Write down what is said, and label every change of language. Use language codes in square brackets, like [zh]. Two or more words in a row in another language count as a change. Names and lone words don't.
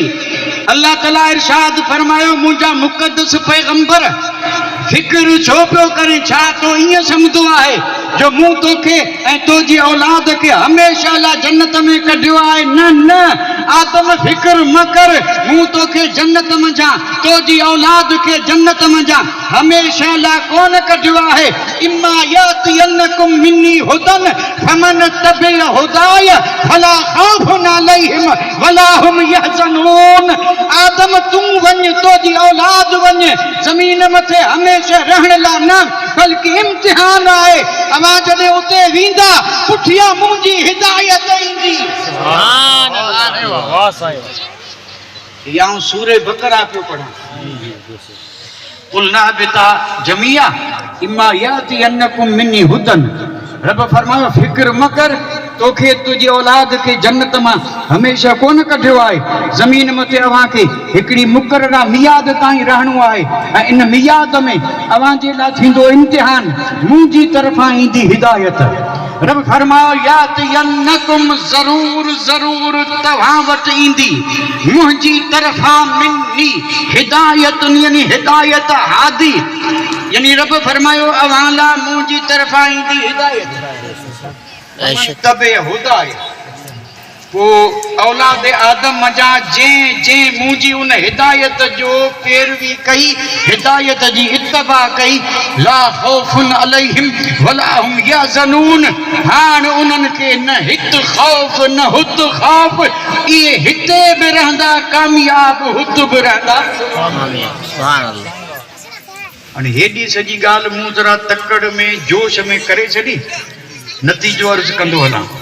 [sd] अल्लाह ताला इरशाद फरमायो, मुंहिंजा मुक़द्दस पैगंबर फिक्र छो पियो करे, छा तो ईअं सम्झंदो आहे जो मूं तोखे ऐं तुंहिंजी औलाद खे हमेशह लाइ जन्नत में कढियो आहे? न न, आदम फिक्र म कर, मूं तोखे जन्नत मंझां, तुंहिंजी औलाद खे जन्नत मंझां हमेशह लाइ कोन कढियो आहे। [ar] فإما يأتينكم مني هدى فمن تبع هداي فلا خوف عليهم ولا هم يحزنون. [sd] आदम तूं वञ, तुंहिंजी औलाद वञ, ज़मीन मथे हमेशह रहण लाइ न, बल्कि इम्तिहान आहे। अवां जॾहिं उते वेंदा, पुठियां मुंहिंजी हिदायत ईंदी। [ar] سبحان الله. [sd] या सूरे बकरा पियो पढ़ां, [ar] قلنا اهبطوا جميعا فإما يأتينكم مني هدى. [sd] रब फरमायो फिक्र म कर, तोखे तुंहिंजी औलाद खे जन्नत मां हमेशह कोन कढियो आहे। ज़मीन मथे अवां खे हिकिड़ी मुक़ररा मियाद ताईं रहणो आहे, ऐं इन मियाद में अवां जे लाइ थींदो इम्तिहान, मुंहिंजी तरफ़ां ईंदी हिदायत। रब फरमायो यातियन्नकुम, ज़रूर ज़रूर तव्हां वटि ईंदी मुंहिंजी तरफ़ां मिन्नी हिदायत, यानी हिदायत हादी, यानी रब फरमायो अवां लाइ मुंहिंजी तरफ़ां ईंदी हिदायत। [ar] تبع هداي, [sd] वो औलाद आदम मजा जंहिं जंहिं मुंहिंजी उन हिदायत जो पैरवी कई, हिदायत जी इत्तबा कई, [ar] لا خوف عليهم ولا هم يحزنون. [sd] हाणे उन्हनि खे न हित खौफ न हुत खौफ, इहे हिते बि रहंदा कामयाब, हुत बि रहंदा। [ar] سبحان الله. [sd] हाणे हेॾी सॼी ॻाल्हि मूं ज़रा तकड़ में जोश में करे छॾी, नतीजो अर्ज़ कंदो हलां।